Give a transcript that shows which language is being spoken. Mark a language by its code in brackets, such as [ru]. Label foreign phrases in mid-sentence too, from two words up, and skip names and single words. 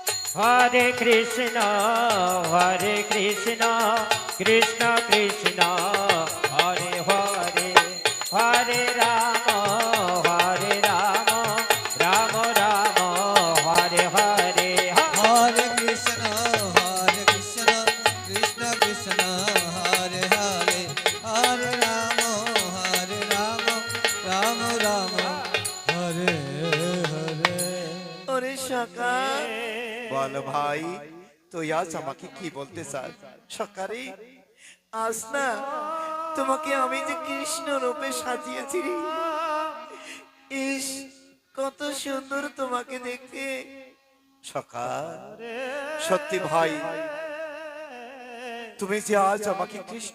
[sa] হরে কৃষ্ণ কৃষ্ণ কৃষ্ণ হরে হরে হরে রাম রাম রাম হরে হরে Hare Krishna, Krishna Krishna, Hare Hare, Hare Rama, Rama Rama, Hare Hare. [bn] ওরে সকা বল ভাই তুই আজ আমাকে কি বলতে চাস সকারে আজ না তোমাকে আমি যে কৃষ্ণ রূপে সাজিয়েছি রে। ইস কত সুন্দর তোমাকে দেখতে সকা সত্যি ভাই তুমি যে আজ আমাকে কৃষ্ণ